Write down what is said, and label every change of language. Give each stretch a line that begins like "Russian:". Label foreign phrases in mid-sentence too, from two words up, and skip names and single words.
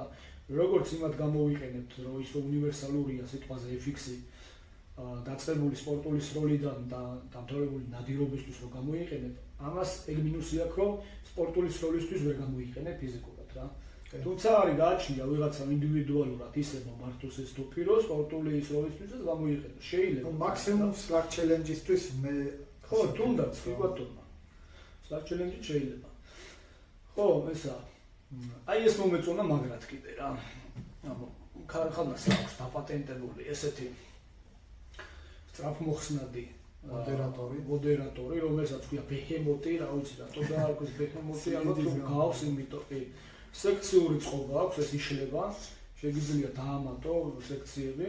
Georgian: როგორც იმად გამოვიყენებთ, რომ ის უნივერსალურია სიტყვაზე FX-ი დაწყებული სპორტული სროლიდან და დამთავრებული ნადირობისთვის რომ გამოიყენებ, ამას ეგ მინუსი აქვს, რომ სპორტული სროლისთვის ვერ გამოიყენებ ფიზიკურად რა. თუმცა არის გააჩნია ვიღაცამ ინდივიდუალურად ისე მომართოს ეს ტოპი, რომ სპორტული სროლისთვისაც გამოიყენოს. შეიძლება. მაქსიმუმ
English: Slack challenge-
Georgian: ისთვის მე ხო, თუნდაც, კი ბატონო.
English: Slack challenge
Georgian: შეიძლება. ხო, ესა აი ეს მომეწონა მაგრად კიდე რა. ანუ ქარხანას აქვს დაპატენტებული ესეთი სწრაფმოხსნადი მოდერატორი, რომელსაც ქვია ბეჰემოტი, რა ვიცი რატო დაარქვეს ბეჰემოტი, ალბათ რომ გავს იმიტომ კი სექციური წყობა აქვს, ეს იშლება, შეგიძლია დაამატო სექციები.